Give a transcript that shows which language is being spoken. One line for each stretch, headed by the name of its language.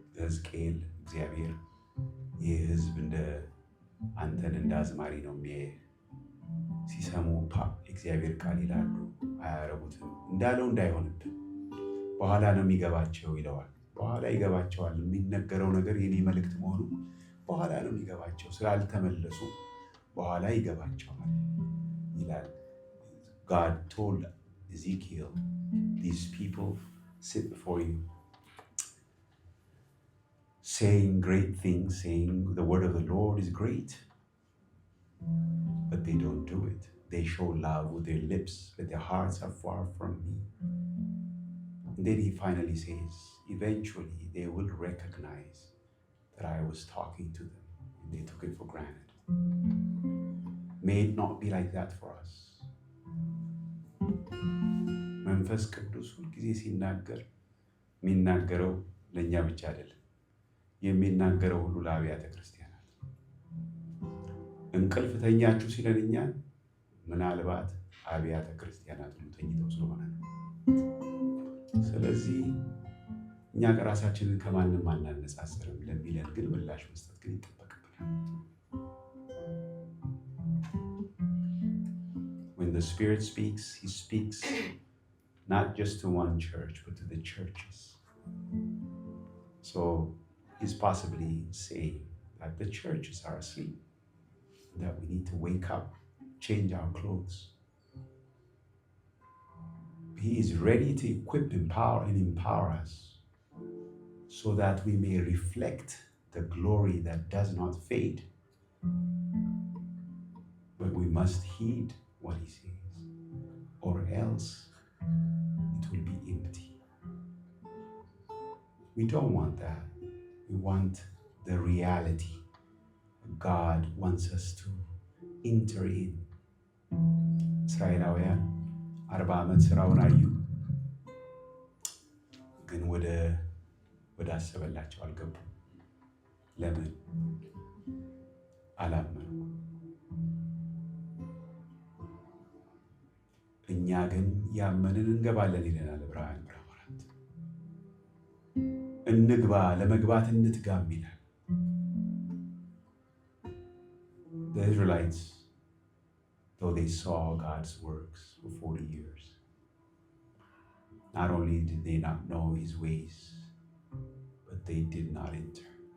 Amharic: ሕዝቅኤል እግዚአብሔር ይህ ሕዝብ አንተን እንደ አዝማሪ ነው የሚያየህ። ሲሰሙ የእግዚአብሔር ቃል ይላሉ፣ አያረጉትም እንዳለው እንዳይሆንብን በኋላ ነው የሚገባቸው ይለዋል። በኋላ ይገባቸዋል። የሚነገረው ነገር የኔ መልእክት መሆኑ በኋላ ነው የሚገባቸው። ስላልተመለሱ በኋላ ይገባቸዋል ይላል።
English: God told Ezekiel, these people sit before you, saying great things, saying the word of the Lord is great, but they don't do it. They show love with their lips, but their hearts are far from me. And then he finally says, eventually they will recognize that I was talking to them, and they took it for granted. May it not be like that for us.
Amharic: መንፈስ ቅዱስ ሁልጊዜ ሲናገር የሚናገረው ለእኛ ብቻ አይደለም። የሚናገረው ሁሉ ለአብያተ ክርስቲያናት። እንቅልፍ ተኛችሁ ሲለን እኛን ምናልባት አብያተ ክርስቲያናት ሁሉ ተኝተው ስለሆነ ነው። ስለዚህ እኛ ራሳችንን ከማንም አናነጻጽርም ለሚለን ግን ምላሽ መስጠት ግን ይጠበቅብናል።
English: When the Spirit speaks, he speaks not just to one church, but to the churches. So he's possibly saying that the churches are asleep, that we need to wake up, change our clothes. He is ready to equip, empower us so that we may reflect the glory that does not fade. But we must heed what he says, or else it will be empty. We don't want that. We want the reality. God wants us to enter in.
Amharic: እስራኤላውያን 40 ዓመት ስራውን አዩ፣ ግን ወደ አሰበላቸው አልገቡም። ለምን? አላመኑ። እኛ ግን ያመንን እንገባለን ይለናል ዕብራውያን ምዕራፍ 4። እንግባ፣ ለመግባት እንትጋም ይላል።
English: The Israelites, though they saw God's works for 40 years, not only did they not know his ways, but they did not enter.